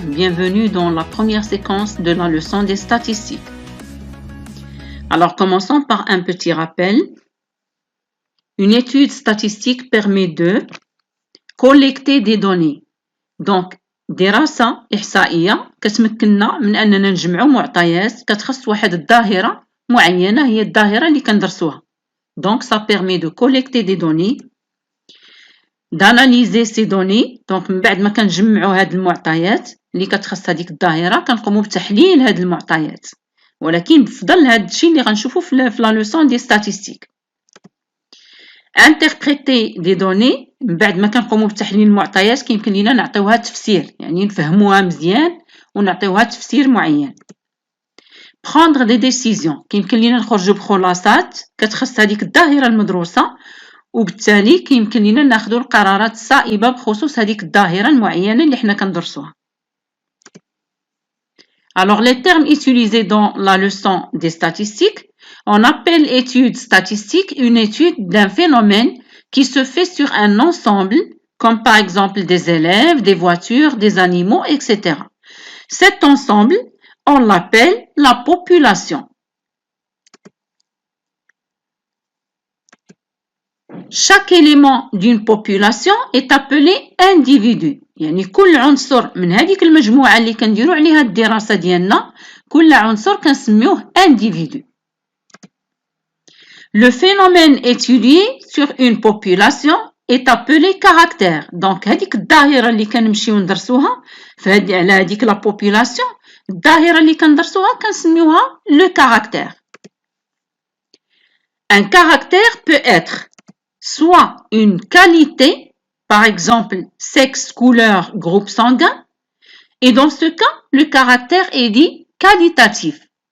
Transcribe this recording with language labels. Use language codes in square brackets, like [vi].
[fr] Bienvenue dans la première séquence de la leçon des statistiques. Alors commençons par un petit rappel. Une étude statistique permet de collecter des données. [ar] Donc دراسة إحصائية كتمكننا من أننا نجمعوا معطيات كتخص واحد الظاهرة معينة هي الظاهرة اللي كندرسوها. [fr] Donc ça permet de collecter des données, d'analyser ces données. [ar] Donc من بعد ما كنجمعوا هاد المعطيات اللي كتخص هذيك الظاهرة كنقوموا بتحليل هاد المعطيات. ولكن بفضل هاد الشيء اللي غنشوفوا في [fr] لا لوسون دي ستاتستيك. interpréter des données [ar] من بعد ما كنقوموا بتحليل المعطيات كيمكن لينا نعطيوها تفسير، يعني نفهموها مزيان ونعطيوها تفسير معين. [fr] prendre des décisions [ar] كيمكن لينا نخرجوا بخلاصات كتخص هذيك الظاهرة المدروسة، وبالتالي كيمكن لينا ناخذوا القرارات الصائبة بخصوص هذيك الظاهرة المعينة اللي حنا كندرسوها. [fr] Alors les termes utilisés dans la leçon des statistiques, on appelle étude statistique une étude d'un phénomène qui se fait sur un ensemble, comme par exemple des élèves, des voitures, des animaux, etc. Cet ensemble, on l'appelle la population. Chaque élément d'une population est appelé individu. [ar] يعني كل عنصر من هذيك المجموعة اللي كنديروا عليها الدراسة ديالنا كل عنصر كنسميوه individu. [fr] Le phénomène étudié sur une population est appelé caractère. [ar] Donc هذيك الظاهرة اللي كنمشيو ندرسوها على هذيك la population، الظاهرة اللي كندرسوها كنسميوها le caractère. [fr] Un caractère peut être soit une qualité, par exemple sexe, couleur, groupe sanguin, et dans ce cas le caractère est dit qualitatif.